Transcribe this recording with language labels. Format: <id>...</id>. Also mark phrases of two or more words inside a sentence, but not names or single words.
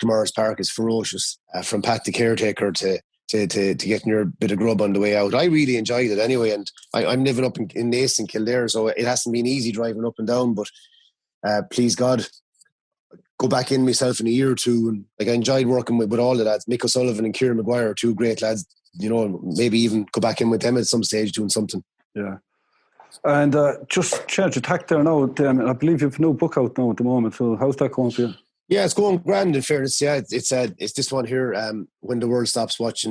<en>Morris Park is ferocious, from Pat the caretaker to getting your bit of grub on the way out. I really enjoyed it anyway, and I'm living up in Naas and Kildare, so it hasn't been easy driving up and down, but please God, go back in myself in a year or two, and I enjoyed working with all the lads. Mick O'Sullivan and Kieran Maguire are two great lads, maybe even go back in with them at some stage doing something. Yeah. And just change the tack there now, Damian. I believe you have no book out now at the moment. So how's that going for you? Yeah, it's going grand, in fairness. Yeah, it's this one here, When the World Stops Watching.</en>